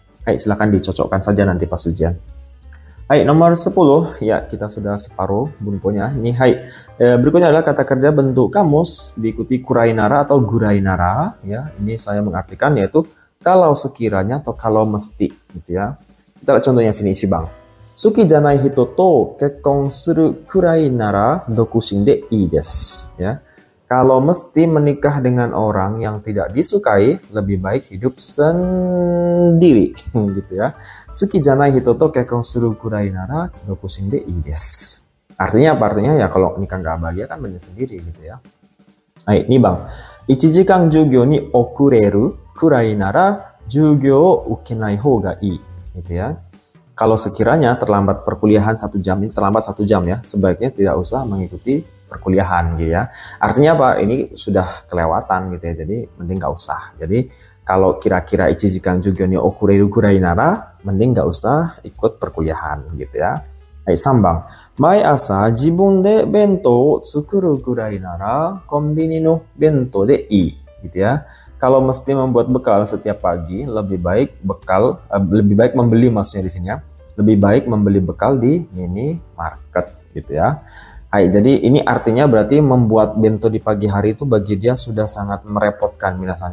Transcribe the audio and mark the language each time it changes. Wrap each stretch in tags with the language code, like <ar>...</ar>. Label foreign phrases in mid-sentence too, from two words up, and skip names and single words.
<id>Hai, silakan dicocokkan saja nanti pas ujian. Hai, nomor 10 ya, kita sudah separuh bunponya. Ini hai, berikutnya adalah kata kerja bentuk kamus diikuti kurainara atau gurainara ya. Ini saya mengartikan yaitu kalau sekiranya atau kalau mesti gitu ya. Kita lihat contohnya sini isi bang.</id> <ja>好きじゃない人と結婚するくらいなら独身でいいです.</ja> <id>Ya. Kalau mesti menikah dengan orang yang tidak disukai, lebih baik hidup sendiri gitu ya.</id> <ja>好きじゃない人と結婚するくらいなら独身でいいです.</ja> <id>Artinya apa? Artinya ya kalau nikah nggak bahagia kan banyak sendiri gitu ya. Hai, ini bang.</id> <ja>1 時間授業に遅れるくらいなら授業を受けない方がいい.</ja> <id>Gitu ya. Kalau sekiranya terlambat perkuliahan 1 jam, ini terlambat 1 jam ya, sebaiknya tidak usah mengikuti perkuliahan gitu ya. Artinya apa? Ini sudah kelewatan gitu ya, jadi mending nggak usah. Jadi kalau kira-kira</id> <ja>1 時間授業に遅れるくらいなら,</ja> <id>mending nggak usah ikut perkuliahan gitu ya.</id> <ja>Hai, 3 番. 毎朝自分で弁当を作るくらいならコンビニの弁当でいい</ja> <id>gitu ya. Kalau mesti membuat bekal setiap pagi, lebih baik membeli maksudnya di sini ya. Lebih baik membeli bekal di minimarket gitu ya. Hai, jadi ini artinya berarti membuat bento di pagi hari itu bagi dia sudah sangat merepotkan minasan.</id>